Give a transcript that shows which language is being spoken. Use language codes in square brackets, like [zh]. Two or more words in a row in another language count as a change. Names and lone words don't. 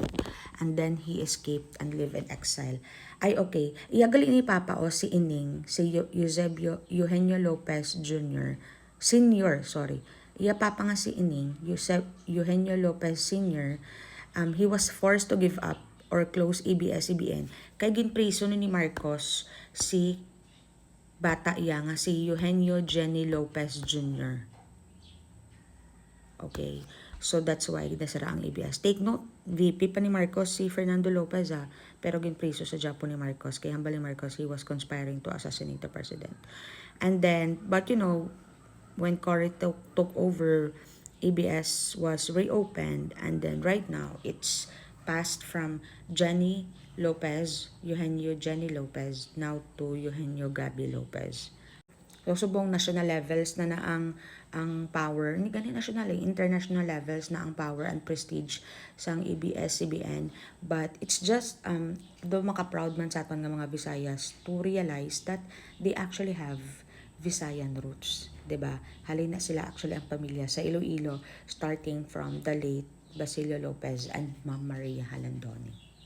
[en] And then he escaped and lived in exile. Ay, okay. [hil] Iyagali ni Papa o si Ining, si Eugenio Lopez Jr. [en] Senior, sorry. [hil] Iya Papa nga si Ining, [en] Eugenio Lopez Sr., he was forced to give up or close ABS-CBN. [hil] Kay ginpriso ni Marcos si bata iya nga si Eugenio Jenny Lopez Jr. [en] Okay. So that's why [hil] nasara ang [en] ABS. Take note, [hil] VP pa ni Marcos si Fernando Lopez pero ginpriso sa Japan ni Marcos. Kaya hambal ni Marcos, [en] he was conspiring to assassinate the president. And then, but when Cory took over ABS was reopened, and then right now it's passed from Jenny Lopez, Eugenio Jenny Lopez, now to Eugenio Gabby Lopez. [hil] So, subong [en] national levels [hil] na ang power, hindi ganun [en] national international levels [hil] na ang [en] power and prestige [hil] sang ABS-CBN. [en] But it's just, [hil] do maka-proud man sa aton nga mga Visayas [en] to realize that they actually have Visayan roots. 'Di ba? [hil] Halin na sila actually ang pamilya sa Iloilo [en] starting from the late [hil] Basilio Lopez and Ma'am Maria Halandoni.